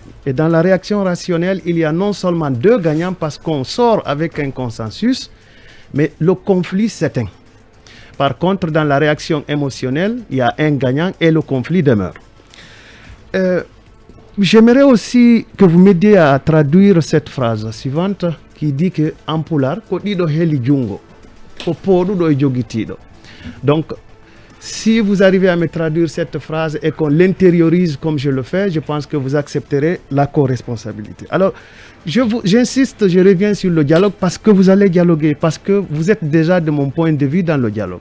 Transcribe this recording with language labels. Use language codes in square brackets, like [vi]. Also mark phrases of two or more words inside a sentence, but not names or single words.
[fr] Et dans la réaction rationnelle, il y a non seulement 2 gagnants parce qu'on sort avec un consensus, mais le conflit s'éteint. Par contre, dans la réaction émotionnelle, il y a un gagnant et le conflit demeure. J'aimerais aussi que vous m'aidiez à traduire cette phrase suivante qui dit que en pulaar [ff] ko dido heli jungo ko podudo jogitido. [fr] Donc si vous arrivez à me traduire cette phrase et qu'on l'intériorise comme je le fais, je pense que vous accepterez la co-responsabilité. Alors j'insiste, je reviens sur le dialogue parce que vous allez dialoguer, parce que vous êtes déjà de mon point de vue dans le dialogue.